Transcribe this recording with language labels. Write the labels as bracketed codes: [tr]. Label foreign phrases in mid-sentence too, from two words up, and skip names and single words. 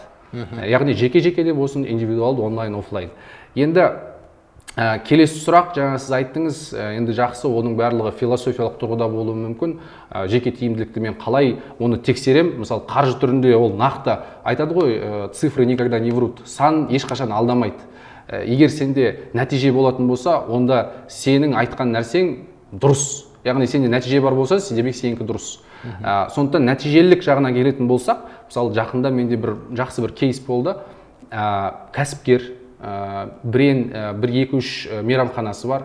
[kk] Яғни жеке-жеке де болсын, индивидуалды, онлайн, офлайн. Енді келесі сұрақ, жаңа сіз айттыңыз, енді жақсы, оның барлығы философиялық тұрғыда болуы мүмкін. Жеке тиімділікті мен қалай оны тексерем? Мысалы, қаржы түрінде ол нақты айтады ғой, [ru] цифры никогда не врут, [kk] сан ешқашан алдамайды. Егер сенде нәтиже болатын болса, онда сенің айтқан нәрсең дұрыс. Яғни сенде нәтиже бар болса, демек сенікі дұрыс. Сондықтан нәтижелілік жағына келетін болсақ, мысалы жақында менде жақсы бір кейс болды. Кәсіпкер, 1-2-3 мейрамханасы бар.